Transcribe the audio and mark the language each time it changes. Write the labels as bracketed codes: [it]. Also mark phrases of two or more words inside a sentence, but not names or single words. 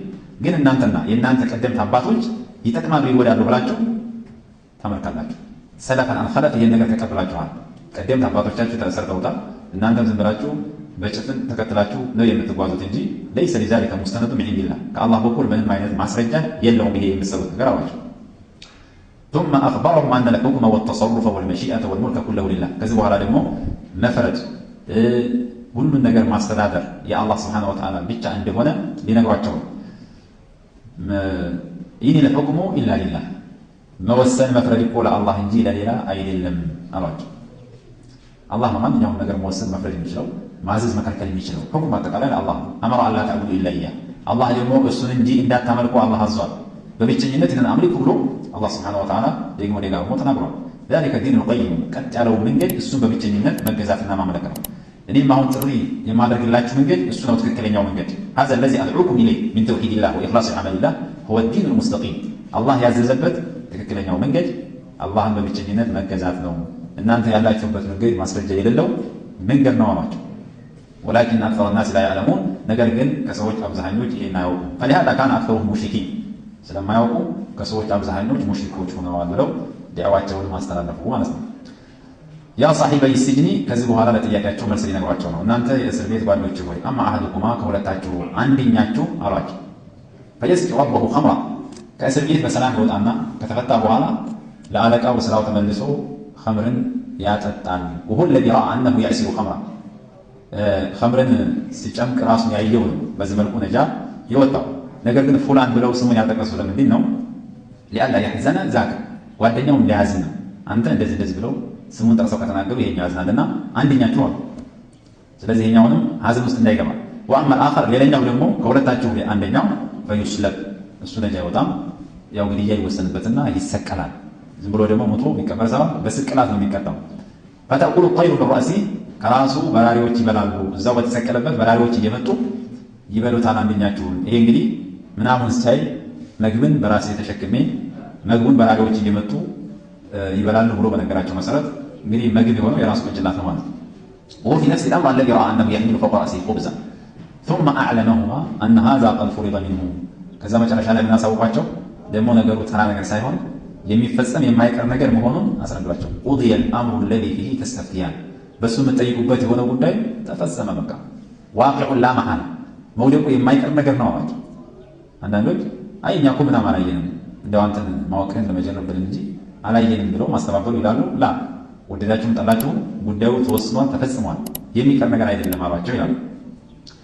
[am] ግን እናንተና የእናንተ ቀደምት አባቶች ይጠቅማሉ ይወዳሉ ብላችሁ ታመልካላችሁ። [ar] سلفا عن خلف [am] ይህን ነገር ተቀብላችኋል። ቀደምት አባቶቻችሁ ተሰርተውታል። እናንተም ዝም ብላችሁ በጭፍን ተከትላችሁ ነው የምትጓዙት እንጂ [ar] ليس لذلك مستند من عند الله [am] ከአላህ በኩል ምንም አይነት ማስረጃ የለውም ይሄ የምትሰሩት ነገር አሏቸው። [ar] ثم أخبرهم أن الحكم والتصرف والمشيئة والملك كله لله [am] ከዚህ በኋላ ደግሞ መፍረድ ሁሉን ነገር ማስተዳደር የአላህ [ar] سبحانه وتعالى [am] ብቻ እንደሆነ ሊነግሯቸው [ar] إن الحكم إلا لله [am] መወሰን መፍረድ እኮ ለአላህ እንጂ ለሌላ አይደለም አሏቸው። አላህ ነው ማንኛውም ነገር መወሰን መፍረድ የሚችለው ማዘዝ መከልከል የሚችለው ሁክም አጠቃላይ ለአላህ ነው። [ar] أمر ألا تعبدوا إلا إياه [am] አላህ ደግሞ እሱን እንጂ እንዳታመልኩ አላህ አዟል። በብቸኝነት ይህንን አምልኩ ብሎ አላህ [ar] سبحانه وتعالى [am] ደግሞ ደጋግሞ ተናግሯል። [ar] ذلك الدين القيم [am] ቀጥ ያለው መንገድ እሱን በብቸኝነት መገዛትና ማምለክ ነው። እኔም አሁን ጥሪ የማደርግላችሁ መንገድ እሱ ነው ትክክለኛው መንገድ። [ar] هذا الذي أدعوكم إليه من توحيد الله وإخلاص عمل الله هو الدين المستقيم [am] አላህ ያዘዘበት ትክክለኛው መንገድ አላህን በብቸኝነት መገዛት ነው። እናንተ ያላችሁበት መንገድ ማስረጃ የሌለው መንገድ ነው አሏቸው። ولكن [ar] أكثر الناس لا يعلمون [am] ነገር ግን ከሰዎች አብዛኞች ይሄን አያውቁም። [ar] فلهذا كان أكثرهم مشركين [am] ስለማያውቁ ከሰዎች አብዛኞች ሙሽሪኮች ሆነዋል ብለው ዲዕዋቸውን ማስተላለፉ ማለት ነው። [ar] يا صاحبي السجن [am] ከዚህ በኋላ ለጥያቄያቸው መልስ ሊነግሯቸው ነው። እናንተ የእስር ቤት ጓዶች ሆይ [ar] أما أحدكما [am] ከሁለታችሁ አንደኛችሁ አሏቸው [ar] فيسقي ربه خمرا [am] ከእስር ቤት በሰላም ይወጣና ከተፈታ በኋላ ለአለቃው ስራው ተመልሶ ኸምርን ያጠጣል። [ar] وهو الذي رأى أنه يعصر خمرا [am] ኸምርን ሲጨምቅ ራሱን ያየው ነው በዚህ መልኩ ነጃ ይወጣው። ነገር ግን ፉላን ብለው ስሙን ያጠቀሱ ለምንድን ነው? [ar] لئلا يحزن ذاك [am] ጓደኛውም ሊያዝን ነው። አንተ እንደዚህ ብለው ስሙን ጠቅሰው ከተናገሩ ይሄኛው ያዝናልና አንደኛችሁ አሉ። ስለዚህ ይሄኛውንም ሐዘን ውስጥ እንዳይገባ [ar] وأما الآخر [am] ሌላኛው ደግሞ ከሁለታችሁ አንደኛው ፈዩስለብ እሱ ነጃ ይወጣም። ያው ግድያ ይወሰንበትና ይሰቀላል። ዝም ብሎ ደግሞ ሞቶ የሚቀበር ሰው በስቅላት ነው የሚቀጣው። ፈተቁሉ [ar] الطير بالرأس [am] ከራሱ በራሪዎች ይበላሉ። እዛው በተሰቀለበት በራሪዎች እየመጡ ይበሉታል አንደኛችሁን። ይሄ እንግዲህ ምናምን ሳይ ምግብን በራሴ ተሸክሜ ምግቡን በራሪዎች እየመጡ ይበላሉ ብሎ በነገራቸው መሰረት እንግዲህ ምግብ የሆነው የራሱ ቅንጭላት ነው ማለት ነው። [ar] وفي نفس الأمر الذي رأى أنه يحمل فوق رأسه خبزا ثم أعلمهما أن هذا قد فرض منه [am] ከዛ መጨረሻ ላይ ምናሳውቋቸው ደግሞ ነገሩ ተራ ነገር ሳይሆን የሚፈጸም የማይቀር ነገር መሆኑን አስረዷቸው። [ar] قضي الأمر الذي فيه تستفتيان [am] በሱ የምትጠይቁበት የሆነ ጉዳይ ተፈጸመ። በቃ [ar] واقع لا محالة [am] መውደቁ የማይቀር ነገር ነው አሏቸው። አንዳንዶች አይ እኛ እኮ ምናምን አላየንም እንደው አንተን ማወቅህን ለመጀረብ ብለን እንጂ አላየንም ብለው ማስተባበሉ ይላሉ። ላ ወደዳችሁም ጠላችሁም ጉዳዩ ተወስኗል፣ ተፈጽሟል፣ የሚቀር ነገር አይደለም አሏቸው ይላሉ።